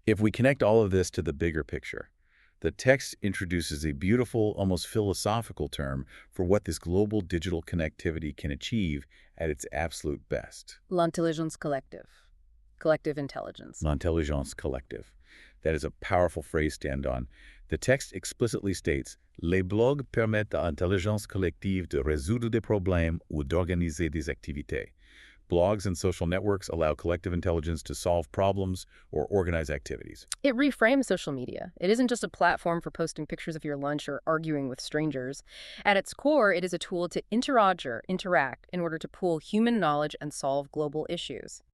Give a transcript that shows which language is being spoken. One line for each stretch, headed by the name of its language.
English: If we connect all of this to the bigger picture, the text introduces a beautiful, almost philosophical term for what this global digital connectivity can achieve at its absolute best.
French: L'intelligence collective.
English: Collective intelligence.
French: L'intelligence collective.
English: That is a powerful phrase to stand on. The text explicitly states,
French: les blogs permettent à l'intelligence collective de résoudre des problèmes ou d'organiser des activités.
English: Blogs and social networks allow collective intelligence to solve problems or organize activities. It reframes social media. It isn't just a platform for posting pictures of your lunch or arguing with strangers. At its core, it is a tool to interact in order to pool human knowledge and solve global issues.